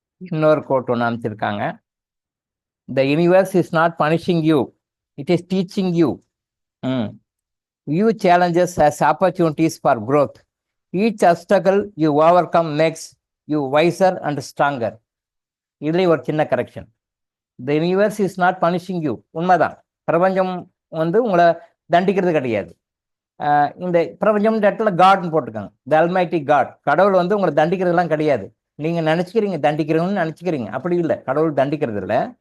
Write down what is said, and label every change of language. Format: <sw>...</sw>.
<ta>இன்னொரு கோட் ஒன்று அமைச்சிருக்காங்க.</ta> <en>The universe is not punishing you, it is teaching you. View challenges as opportunities for growth. Each obstacle you overcome makes you wiser and stronger.</en> <ta>இதுலேயும் ஒரு சின்ன correction.</ta> <en>The universe is not punishing you.</en> <ta>உண்மைதான், பிரபஞ்சம் வந்து உங்களை தண்டிக்கிறது கிடையாது. இந்த பிரபஞ்சம் இடத்துல காட்னு போட்டுருக்காங்க,</ta> <en>The almighty God.</en> <ta>கடவுள் வந்து உங்களை தண்டிக்கிறதுலாம் கிடையாது. நீங்கள் நினச்சிக்கிறீங்க தண்டிக்கிறீங்கன்னு நினச்சிக்கிறீங்க, அப்படி இல்லை. கடவுள் தண்டிக்கிறது இல்லை.</ta>